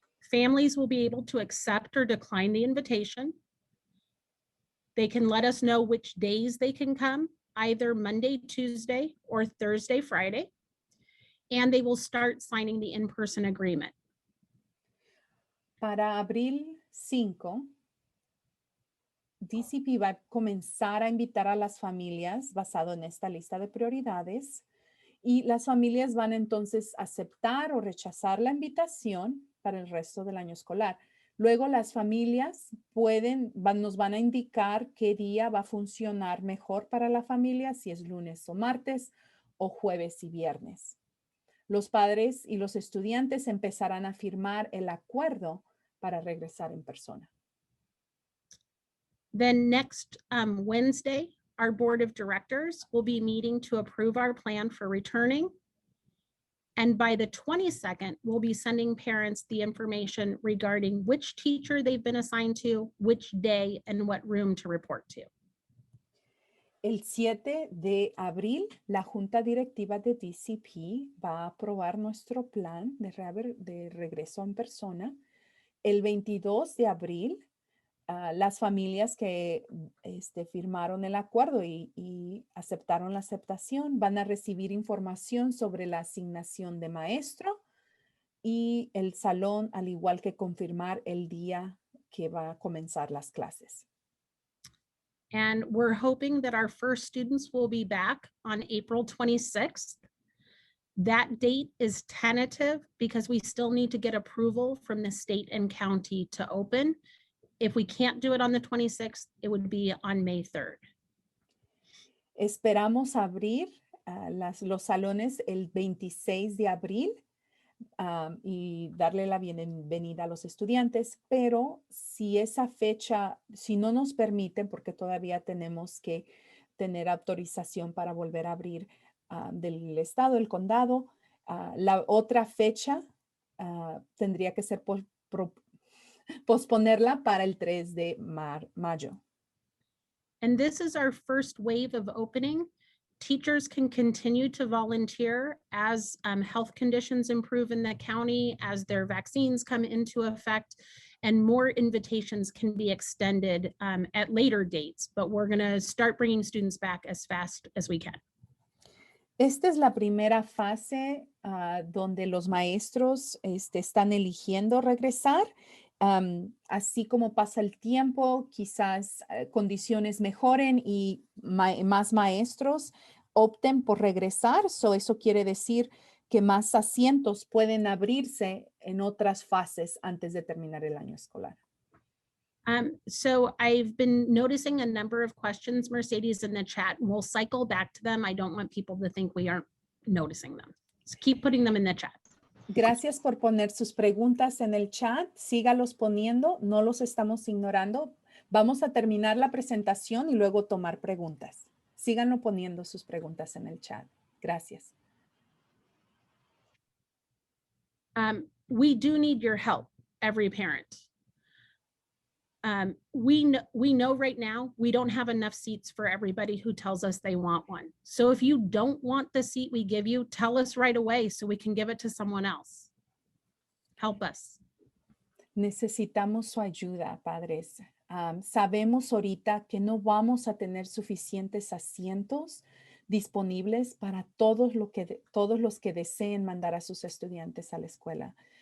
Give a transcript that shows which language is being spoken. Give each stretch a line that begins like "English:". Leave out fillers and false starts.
English: Families will be able to accept or decline the invitation. They can let us know which days they can come, either Monday, Tuesday, or Thursday, Friday, and they will start signing the in-person agreement.
Spanish: Para abril 5, DCP va a comenzar a invitar a las familias basado en esta lista de prioridades y las familias van entonces a aceptar o rechazar la invitación para el resto del año escolar. Luego las familias nos van a indicar qué día va a funcionar mejor para la familia, si es lunes o martes o jueves y viernes. Los padres y los estudiantes empezarán a firmar el acuerdo para regresar en persona.
English: Then next Wednesday, our board of directors will be meeting to approve our plan for returning. And by the 22nd, we'll be sending parents the information regarding which teacher they've been assigned to, which day, and what room to report to.
Spanish: El 7 de abril, la Junta Directiva de DCP va a aprobar nuestro plan de regreso en persona. El 22 de abril, las familias que firmaron el acuerdo y aceptaron la aceptación van a recibir información sobre la asignación de maestro y el salón, al igual que confirmar el día que va a comenzar las clases.
English: And we're hoping that our first students will be back on April 26th. That date is tentative because we still need to get approval from the state and county to open. If we can't do it on the 26th, it would be on May 3rd.
Spanish: Esperamos abrir los salones el 26 de abril y darle la bienvenida a los estudiantes, pero si esa fecha, si no nos permiten, porque todavía tenemos que tener autorización para volver a abrir del estado, el condado, la otra fecha tendría que ser posponerla para el 3 de mayo.
English: And this is our first wave of opening. Teachers can continue to volunteer as health conditions improve in the county, as their vaccines come into effect, and more invitations can be extended at later dates. But we're going to start bringing students back as fast as we can.
Spanish: Esta es la primera fase donde los maestros están eligiendo regresar. Así como pasa el tiempo, quizás condiciones mejoren y más maestros opten por regresar. Eso quiere decir que más asientos pueden abrirse en otras fases antes de terminar el año escolar.
English: So I've been noticing a number of questions, Mercedes, in the chat, and we'll cycle back to them. I don't want people to think we aren't noticing them. So keep putting them in the chat.
Spanish: Gracias por poner sus preguntas en el chat. Sígalos poniendo, no los estamos ignorando. Vamos a terminar la presentación y luego tomar preguntas. Síganlo poniendo sus preguntas en el chat. Gracias.
English: We do need your help, every parent. We know right now we don't have enough seats for everybody who tells us they want one. So if you don't want the seat we give you, tell us right away so we can give it to someone else. Help us.
Spanish: Necesitamos su ayuda, padres. Sabemos ahorita que no vamos a tener suficientes asientos disponibles para todos los que deseen mandar a sus estudiantes a la escuela.